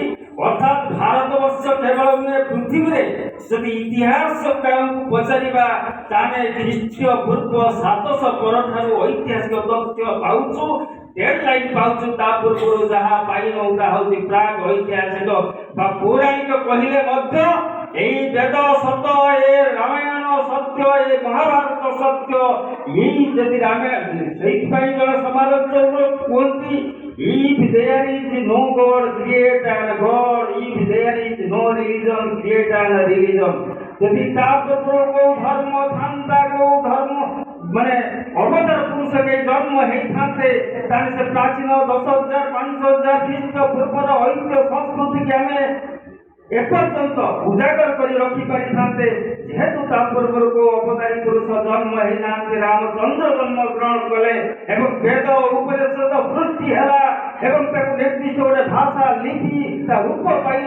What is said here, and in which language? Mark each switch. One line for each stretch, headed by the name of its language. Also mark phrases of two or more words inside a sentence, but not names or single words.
Odia: ଅର୍ଥାତ୍ ଭାରତବର୍ଷ କେବଳ ନୁହେଁ, ପୃଥିବୀରେ ଯଦି ଇତିହାସ କାଳକୁ ପଚାରିବା ତାହେଲେ ଖ୍ରୀଷ୍ଟୀୟ ପୂର୍ବ 700 ପରଠାରୁ ଐତିହାସିକ ତଥ୍ୟ ପାଉଛୁ, ଡେଡ୍ ଲାଇନ୍ ପାଉଛୁ। ତା ପୂର୍ବରୁ ଯାହା ପାଇନୁ ତାହା ହେଉଛି ପ୍ରାକ୍ ଐତିହାସିକ ବା ପୌରାଣିକ କହିଲେ ମଧ୍ୟ ଏଇ ବେଦ ସତ୍ୟ, ଏ ରାମାୟଣ ସତ୍ୟ, ଏ ମହାଭାରତ ସତ୍ୟ। ଏଇ ଯଦି ରାମାୟଣ ସେଇପାଇଁ ଜଣେ ସମାଲୋଚକ କୁହନ୍ତି,
English: if there is no God, create an God. If there is no religion, create an religion.
Odia: ଯଦି ତା ପୂର୍ବ କେଉଁ ଧର୍ମ ଥାନ୍ତା, କେଉଁ ଧର୍ମ ମାନେ ଅବତାର ପୁରୁଷକେ ଜନ୍ମ ହେଇଥାନ୍ତେ ତାହେଲେ ସେ ପ୍ରାଚୀନ 10,000 5,000 ଖ୍ରୀଷ୍ଟପୂର୍ବର ଐତିହ୍ୟ ସଂସ୍କୃତିକି ଆମେ ଏପର୍ଯ୍ୟନ୍ତ ଉଜାଗର କରି ରଖିପାରିଥାନ୍ତେ। ଯେହେତୁ ତା ପୂର୍ବରୁ ଅବତାରୀ ପୁରୁଷ ଜନ୍ମ ହେଇନାହାନ୍ତି, ରାମଚନ୍ଦ୍ର ଜନ୍ମ ଗ୍ରହଣ କଲେ ଏବଂ ବେଦ ଉପନିଷଦ ସୃଷ୍ଟି ହେଲା ଏବଂ ତାକୁ ନିର୍ଦ୍ଦିଷ୍ଟ ଗୋଟେ ଭାଷା ଲିପି ତା ରୂପ ପାଇଲା।